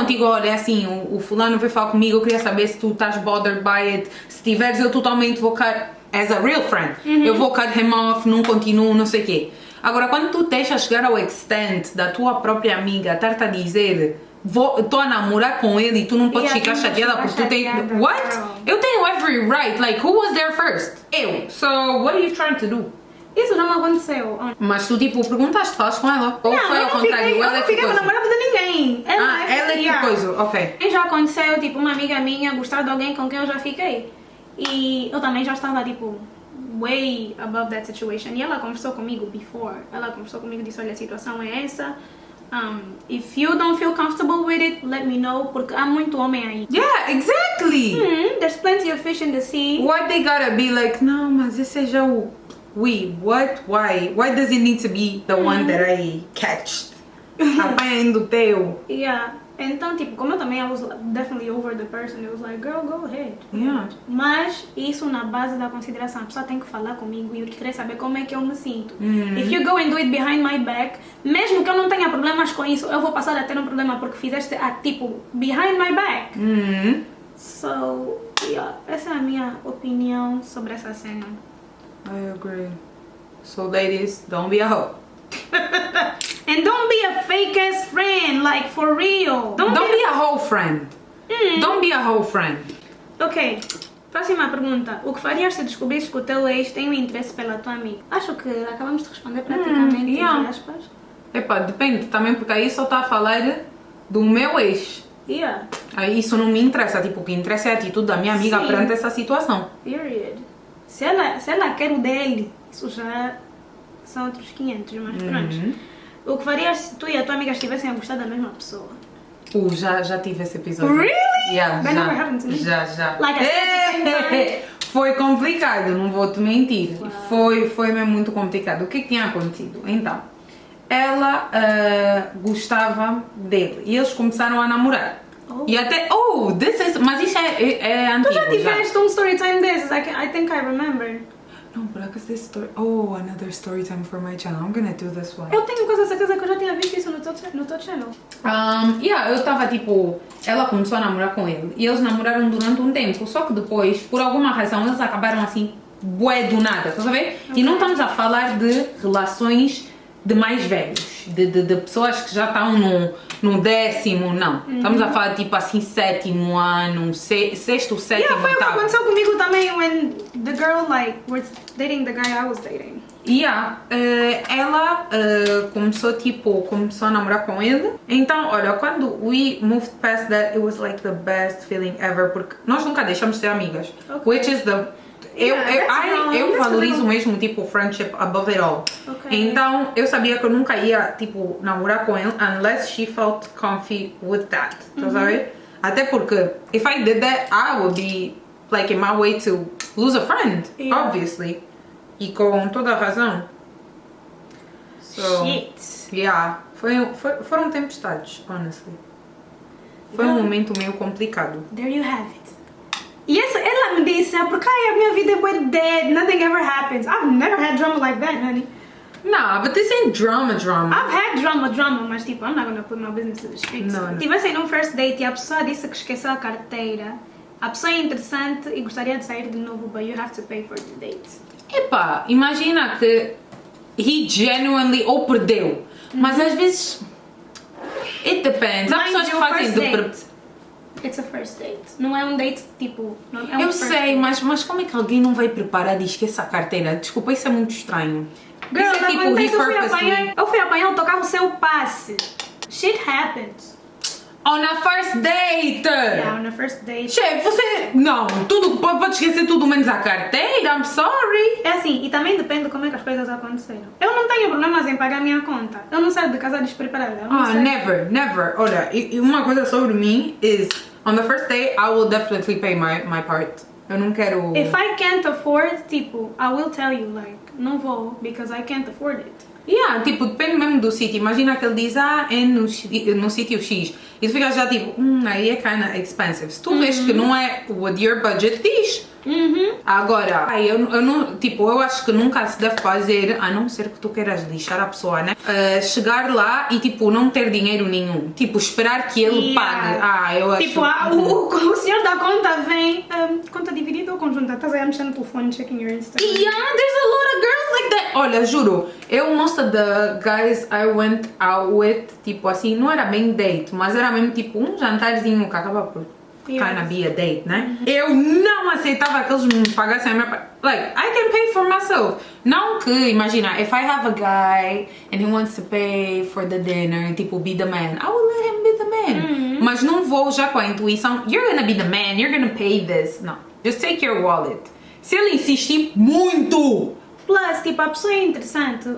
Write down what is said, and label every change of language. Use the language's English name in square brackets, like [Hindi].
[Portuguese] contigo, olha, é assim, o fulano veio falar comigo, eu queria saber se tu estás [English] bothered by it. [Portuguese] Se tiveres, eu totalmente vou [English] cut as a real friend. [Portuguese] Eu vou [English] cut him off, [Portuguese] não continuo, não sei o quê. Agora, quando tu deixas chegar ao extent da tua própria amiga estar-te a dizer estou a namorar com ele e tu não podes ficar chateada porque tu tens... [English] What? Girl. [Portuguese] Eu tenho [English] every right. Like, who was there first? Eu. So, what are you trying to do? [Portuguese] Isso já não aconteceu. Mas tu, tipo, perguntaste, falas com ela? Ou foi ao contrário? Eu não fiquei com coisa? namorada de ninguém. Ela é que [English] yeah. [Portuguese] coisa, ok. E já aconteceu, tipo, uma amiga minha gostar de alguém com quem eu já fiquei. E eu também já estava, tipo, [English] way above that situation. [Portuguese] E ela conversou comigo before. Ela conversou comigo e disse, olha, a situação é essa. [English] If you don't feel comfortable with it, let me know. [Portuguese] Porque há muito homem aí. [English] Yeah, exactly. There's plenty of fish in the sea. Why they gotta be like, [Portuguese] não, mas esse é já o... [English] What? Why? Why does it need to be the one that I catched? [Portuguese] Apanhando teu. [English] Yeah. [Portuguese] Então, tipo, como eu também [English] I was definitely over the person, it was like, girl, go ahead. Yeah. [Portuguese] Mas isso na base da consideração. A pessoa tem que falar comigo e eu querer saber como é que eu me sinto. Uhum. [English] If you go and do it behind my back, [Portuguese] mesmo que eu não tenha problemas com isso, eu vou passar a ter um problema porque fizeste tipo, [English] behind my back. [Portuguese] So, yeah, essa é a minha opinião sobre essa cena. [English] I agree. So ladies, don't be a hoe. And don't be a fake ass friend, like for real. Don't be a hoe friend. Don't be a hoe friend. [Portuguese] Ok, próxima pergunta. O que farias se descobrires que o teu ex tem um interesse pela tua amiga? Acho que acabamos de responder praticamente, [English] yeah. [Portuguese] entre aspas. Epá, depende também, porque aí só está a falar do meu ex. [English] Yeah, [Portuguese] Aí isso não me interessa, tipo, o que interessa é a atitude da minha amiga Sim. perante essa situação. [English] period. [Portuguese] Se ela quer o dele, isso já são outros 500, mas pronto. O que farias se tu e a tua amiga estivessem a gostar da mesma pessoa? Já tive esse episódio. [English] Really? Yeah, That never happened to me. [Portuguese] Já. [English] Like I said at the same time. [Portuguese] Foi complicado, não vou te mentir. Foi mesmo muito complicado. O que tinha acontecido? Então, ela gostava dele e eles começaram a namorar. E até, mas isso é antigo. Tu já tiveste um story time desses? [English] I think I remember. [Portuguese] Não, por acaso this story... [English] another story time for my channel. I'm gonna do this one. [Portuguese] Eu tenho quase a certeza que eu já tinha visto isso no teu channel. Eu tava tipo... Ela começou a namorar com ele. E eles namoraram durante um tempo. Só que depois, por alguma razão, eles acabaram assim... Bué do nada, estás a ver? E não estamos a falar de relações de mais velhos. De pessoas que já estão no 10º, não. Estamos a falar tipo assim, 7º ano, 6º, 7º, Yeah, foi o que 8º. [English] aconteceu comigo também when the girl like was dating the guy I was dating. [Portuguese] Yeah, ela começou a namorar com ele. Então, olha, quando [English] we moved past that, it was like the best feeling ever, [Portuguese] porque nós nunca deixamos de ser amigas. [English] Okay. Which is the... [Portuguese] Eu valorizo mesmo, tipo, [English] friendship above it all. Okay. [Portuguese] Então, eu sabia que eu nunca ia, tipo, namorar com ele [English] unless she felt comfy with that. [Portuguese] Tá sabe? Até porque, [English] if I did that, I would be, like, in my way to lose a friend, obviously. [Portuguese] E com toda a razão. So, [English] Shit. [Portuguese] yeah. Foram tempestades, honestly. Foi um momento meio complicado. [English] There you have it. [Portuguese] E ela me disse, porque a minha vida é [English] dead, nothing ever happens. I've never had drama like that, honey. Nah, but this ain't drama. I've had drama, mas tipo, I'm not gonna put my business to the streets. No. [Portuguese] Tivessem num first date e a pessoa disse que esqueceu a carteira. A pessoa é interessante e gostaria de sair de novo, [English] but you have to pay for the date. [Portuguese] Epá, imagina que he genuinely ou perdeu. Mas às vezes... [English] It depends. [Portuguese] Há pessoas que fazem de... [English] It's a first date. [Portuguese] Não é um date tipo... Não, é um Eu [English] first [Portuguese] sei, [English] date. [Portuguese] mas como é que alguém não vai preparar e esquece a carteira? Desculpa, isso é muito estranho. [English] Girl, [Portuguese] isso é tipo, [English] he purposely... [Portuguese] eu fui apanhar o tocar o seu passe. [English] Shit happens. On a first date! Yeah, on a first date. [Portuguese] Chefe, você... Não, pode esquecer tudo menos a carteira, [English] I'm sorry. [Portuguese] É assim, e também depende de como é que as coisas aconteceram. Eu não tenho problemas em pagar a minha conta. Eu não saio de casa despreparada. [English] Never. [Portuguese] Olha, e uma coisa sobre mim [English] is, on the first day, I will definitely pay my part. [Portuguese] Eu não quero... [English] If I can't afford, tipo, I will tell you, like, [Portuguese] não vou, [English] because I can't afford it. [Portuguese] Yeah, tipo, depende mesmo do sítio. Imagina que ele diz, é no sítio X. E tu ficas já tipo, aí é [English] kinda expensive. [Portuguese] Se tu vês que não é [English] with your budget, [Portuguese] diz. Agora, eu não, tipo, eu acho que nunca se deve fazer, a não ser que tu queiras lixar a pessoa, né? Chegar lá e, tipo, não ter dinheiro nenhum. Tipo, esperar que ele pague. Eu acho... Tipo, o senhor da conta vem, conta dividida ou conjunta? Estás aí a mexer no telefone, [English] checking your Instagram. Yeah, there's a lot of girls like that. [Portuguese] Olha, juro, [English] most of the guys I went out with, [Portuguese] tipo assim, não era bem date, mas era mesmo tipo um jantarzinho que acaba por [English] kinda be a date, [Portuguese] né? Eu não aceitava que eles me pagassem a minha parte. [English] Like, I can pay for myself. [Portuguese] Não que, imagina, [English] if I have a guy and he wants to pay for the dinner, tipo, be the man, I will let him be the man. [Portuguese] Mas não vou já com a intuição, [English] you're gonna be the man, you're gonna pay this. [Portuguese] Não, [English] just take your wallet. [Portuguese] Se ele insistir muito... Plus, tipo, a pessoa é interessante.